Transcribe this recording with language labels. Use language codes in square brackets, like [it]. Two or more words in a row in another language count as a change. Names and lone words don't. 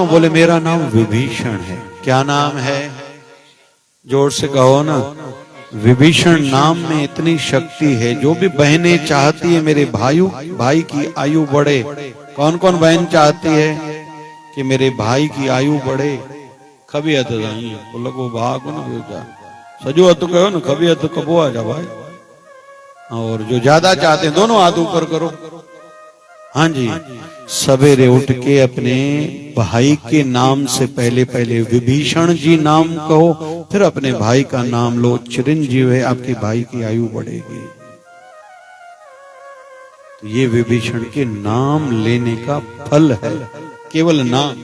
[hi] बोले मेरा नाम विभीषण है। क्या नाम है? जोर से कहो ना। विभीषण नाम में इतनी शक्ति है, जो भी बहनें चाहती है मेरे भाई की आयु बढ़े। कौन कौन बहन चाहती है कि मेरे भाई की आयु बढ़े? [pa] खबी हथ बोलो को भाग न सजो हथ कहो ना, खबी हथ कबो आ जा भाई। [hi] और जो ज्यादा चाहते हैं दोनों हाथ ऊपर करो। हाँ जी, सवेरे उठ के अपने भाई के नाम से पहले विभीषण जी नाम कहो, फिर अपने भाई का नाम लो। चिरंजीव है, आपके भाई की आयु बढ़ेगी। तो ये विभीषण के नाम लेने का फल है, केवल नाम।